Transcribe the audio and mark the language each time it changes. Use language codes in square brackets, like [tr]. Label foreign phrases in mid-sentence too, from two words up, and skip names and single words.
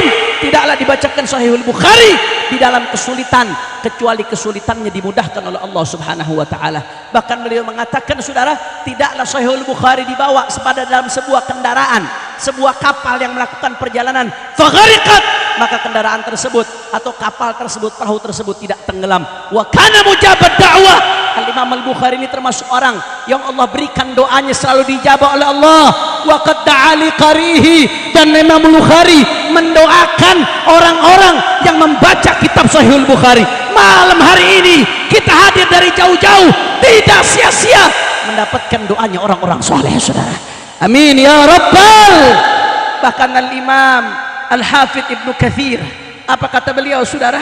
[id] Tidaklah dibacakan Sahihul Bukhari di dalam kesulitan, kecuali kesulitannya dimudahkan oleh Allah [ar] سبحانه وتعالى. [id] Bahkan beliau mengatakan, saudara, tidaklah Sahihul Bukhari dibawa sepada dalam sebuah kendaraan, sebuah kapal yang melakukan perjalanan, faghariqat, maka kendaraan tersebut atau kapal tersebut, perahu tersebut tidak tenggelam. [ar] وكان مجاب الدعوة. [id] Al-Imam Al-Bukhari ini termasuk orang yang Allah berikan doanya selalu dijabah oleh Allah. [ar] وقد دعا لقارئه, [id] dan Imam Al-Bukhari mendoakan orang-orang yang membaca kitab Sahihul Bukhari. Malam hari ini kita hadir dari jauh-jauh, tidak sia-sia mendapatkan doanya orang-orang soleh, saudara. [ar] آمين يا رب [id] Bahkan Al-Imam Al-Hafidh Ibnu Katsir, apa kata beliau saudara?